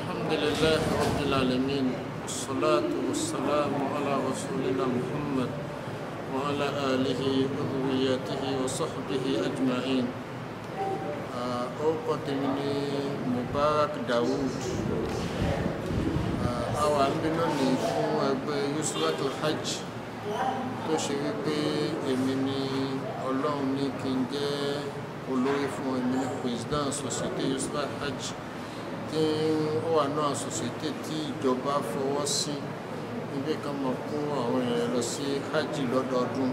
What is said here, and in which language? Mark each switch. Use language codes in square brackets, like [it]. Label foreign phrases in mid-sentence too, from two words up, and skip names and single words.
[ar] الحمد لله رب العالمين والصلاة والسلام على رسولنا محمد وعلى آله وذريته وصحبه أجمعين. [yo] orúkọ tèmi ni Mubarak Dawood. Àwa ń bí lónìí fún ẹgbẹ́ Yusratul Hajj tó ṣe wípé èmi ni Ọlọ́run ní kí n jẹ́ olórí fún, èmi ni president société Yusratul Hajj tí ó wà náà société tí ìjọba fọwọ́ sí níbi kan mọ̀ kó àwọn èèyàn lọ sí hajj lọ́dọọdún.